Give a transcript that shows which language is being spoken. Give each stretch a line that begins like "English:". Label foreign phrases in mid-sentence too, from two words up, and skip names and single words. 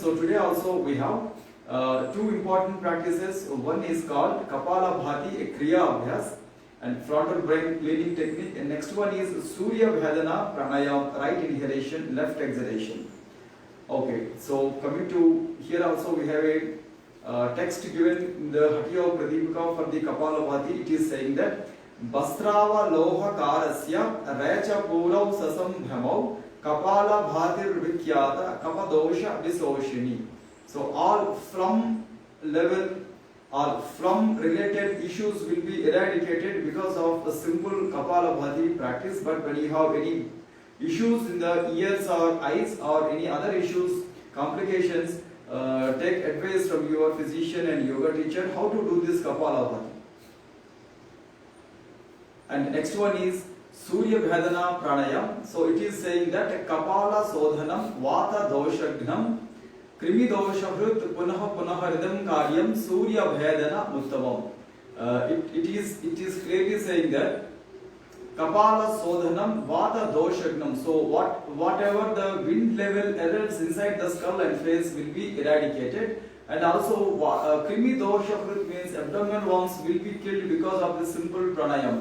English: So today also we have two important practices. One is called Kapala Bhati, a
Sanskrit: क्रिया अभ्यास.
English: and frontal brain cleaning technique. And next one is Surya Bhedana Pranayam, right inhalation, left exhalation. Okay, so coming to here also we have a text given in the Hatya Pradipika for the Kapalabhati. It is saying that
Sanskrit: भस्त्रावत् लोह कारस्य रेच पूरौ ससम् भ्रमौ कपाल भातिर् विख्याता कफदोष विशोषिणी.
English: So all from level or from related issues will be eradicated because of the simple Kapalabhati practice. But when you have any issues in the ears or eyes or any other issues, complications, take advice from your physician and yoga teacher how to do this Kapalabhati. And next one is Surya Bhedana Pranayam. So it is saying that
Sanskrit: कपाल शोधनम् वात दोषघ्नम् कृमि दोषहृत् पुनः पुनरिदम् कार्यम् सूर्य भेदनम् उत्तमम्.
English: It is clearly saying that
Sanskrit: कपाल शोधनम् वात दोषघ्नम्.
English: So whatever the wind level errors inside the skull and face will be eradicated. And also
Sanskrit: कृमि दोषहृत्
English: means abdominal worms will be killed because of the simple pranayam.